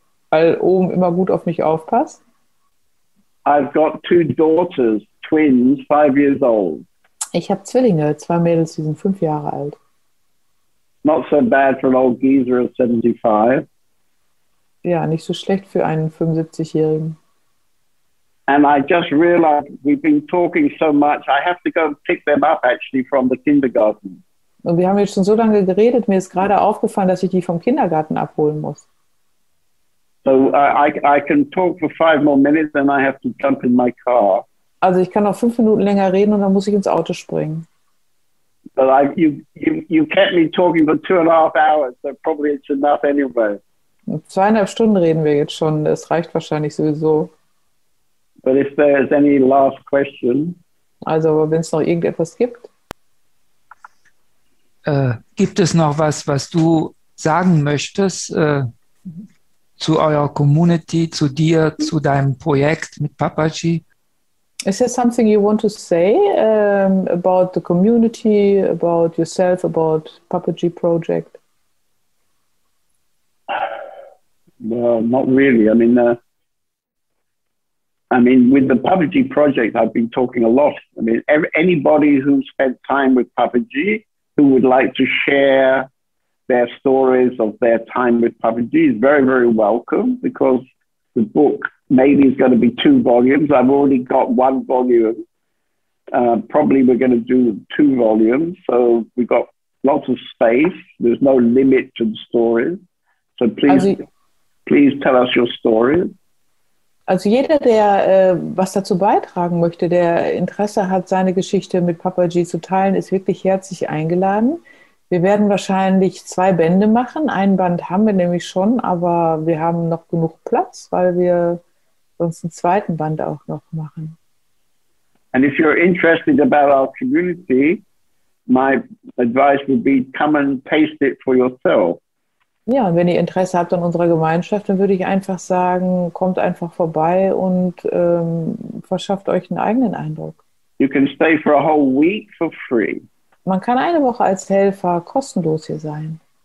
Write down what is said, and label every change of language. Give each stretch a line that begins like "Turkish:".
German: Weil oben immer gut auf mich aufpasst.
English: I've got two daughters, twins, 5 years old.
German: Ich habe Zwillinge, 2 Mädels, die sind 5 Jahre alt.
English: Not so bad for an old geezer of 75.
German: Ja, nicht so schlecht für einen 75-Jährigen.
English: And I just realized we've been talking so much, I have to go and pick them up actually from the kindergarten.
German: Und wir haben jetzt schon so lange geredet, mir ist gerade aufgefallen, dass ich die vom Kindergarten abholen muss.
English: So I can talk for 5 more minutes and I have to jump in my car.
German: Also ich kann noch 5 Minuten länger reden und dann muss ich ins Auto springen.
English: But you kept me talking for 2.5 hours, so probably it's enough anyway.
German: 2,5 Stunden reden wir jetzt schon, das reicht wahrscheinlich sowieso.
English: But if there's any last question.
German: Also wenn es noch irgendetwas gibt. Gibt es noch was du sagen möchtest zu eurer Community, zu dir, zu deinem Projekt mit Papaji?
English: Is there something you want to say about the community, about yourself, about Papaji-Projekt? Well, not really. I mean, with the Papaji-Projekt, I've been talking a lot. I mean, anybody who spent time with Papaji, who would like to share their stories of their time with Papaji is very, very welcome, because the book maybe is going to be 2 volumes. I've already got 1 volume. Probably we're going to do 2 volumes. So we've got lots of space. There's no limit to the stories. So please tell us your stories.
German: Also jeder, der was dazu beitragen möchte, der Interesse hat, seine Geschichte mit Papaji zu teilen, ist wirklich herzlich eingeladen. Wir werden wahrscheinlich 2 Bände machen. Ein Band haben wir nämlich schon, aber wir haben noch genug Platz, weil wir sonst einen zweiten Band auch noch machen.
English: And if you're interested about our community, my advice would be come and taste it for yourself.
German: Ja, und wenn ihr Interesse habt an unserer Gemeinschaft, dann würde ich einfach sagen, kommt einfach vorbei und verschafft euch einen eigenen Eindruck.
English: You can stay for a whole week for free.
German: Man kann eine Woche als Helfer kostenlos hier sein.